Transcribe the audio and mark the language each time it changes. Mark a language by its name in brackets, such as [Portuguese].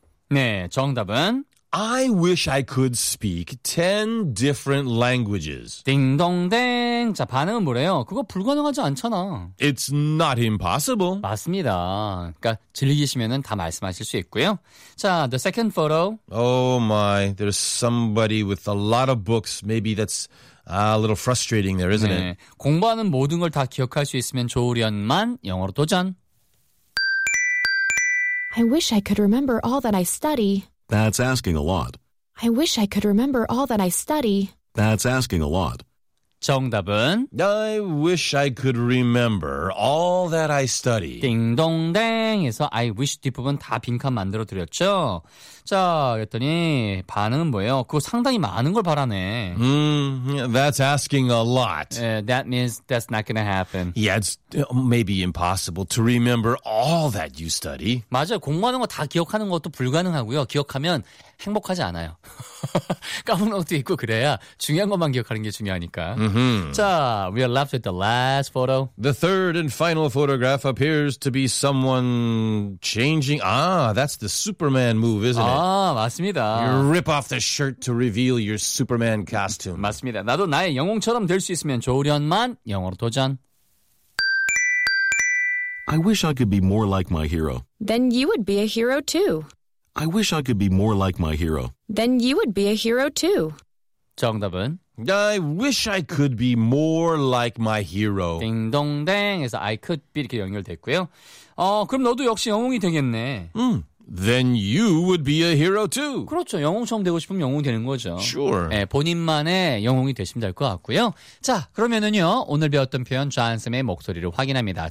[Korean] 네, 정답은 [English] I wish I could speak 10 different languages. [Korean] 딩동댕. 자, 반응은 뭐래요? 그거 불가능하지 않잖아. [English] It's not impossible. [Korean] 맞습니다. 그러니까 즐기시면은 다 말씀하실 수 있고요. [English] 자, the second photo. Oh my, there's somebody with a lot of books. Maybe that's a little frustrating there, isn't [Korean] 네. [English] it? [Korean] 공부하는 모든 걸 다 기억할 수 있으면 좋으련만 영어로 도전. [English] I wish I could remember all that I study. That's asking a lot. I wish I could remember all that I study. That's asking a lot. [Korean] 정답은? [English] I wish I could remember all that I study. [Korean] 띵동댕에서 [English] I wish [Korean] 뒷부분 다 빈칸 만들어드렸죠? 자, 그랬더니 반응은 뭐예요? 그거 상당히 많은 걸 바라네. [English] That's asking a lot. That means that's not gonna happen. Yeah, it's maybe impossible to remember all that you study. [Korean] 맞아요. 공부하는 거 다 기억하는 것도 불가능하고요. 기억하면 행복하지 않아요. 까먹는 것도 있고 그래야 중요한 것만 기억하는 게 중요하니까. Mm-hmm. [English] 자, we are left with the last photo. The third and final photograph appears to be someone changing. Ah, that's the Superman move, isn't it? [Korean] 아, 맞습니다. [English] You rip off the shirt to reveal your Superman costume. [Korean] 맞습니다. 나도 나의 영웅처럼 될 수 있으면 좋으련만 영어로 도전. [English] I wish I could be more like my hero. Then you would be a hero too. I wish I could be more like my hero. Then you would be a hero too. [Korean] 정답은? [English] I wish I could be more like my hero. [Korean] 딩동댕에서 [English] I could be [Korean] 이렇게 연결됐고요. 그럼 너도 역시 영웅이 되겠네. [English] Then you would be a hero too. [Korean] 그렇죠. 영웅처럼 되고 싶으면 영웅이 되는 거죠. [English] Sure. [Korean] 네, 본인만의 영웅이 되시면 될 것 같고요. 자, 그러면은요. 오늘 배웠던 표현 존쌤의 목소리를 확인합니다.